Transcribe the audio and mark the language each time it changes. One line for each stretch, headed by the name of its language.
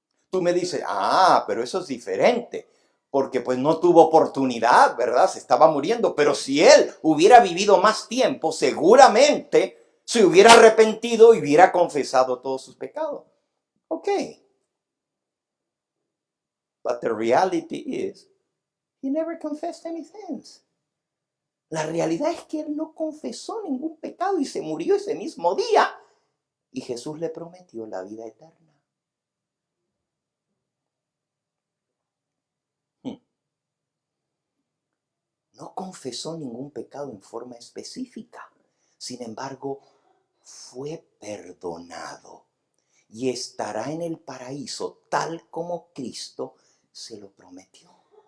Spanish: Tú me dices, pero eso es diferente, porque pues no tuvo oportunidad, ¿verdad? Se estaba muriendo, pero si él hubiera vivido más tiempo, seguramente se hubiera arrepentido y hubiera confesado todos sus pecados. Ok.
English: But the reality is, he never confessed anything.
Spanish: La realidad es que él no confesó ningún pecado y se murió ese mismo día. Y Jesús le prometió la vida eterna. No confesó ningún pecado en forma específica. Sin embargo, fue perdonado y estará en el paraíso tal como Cristo se lo prometió.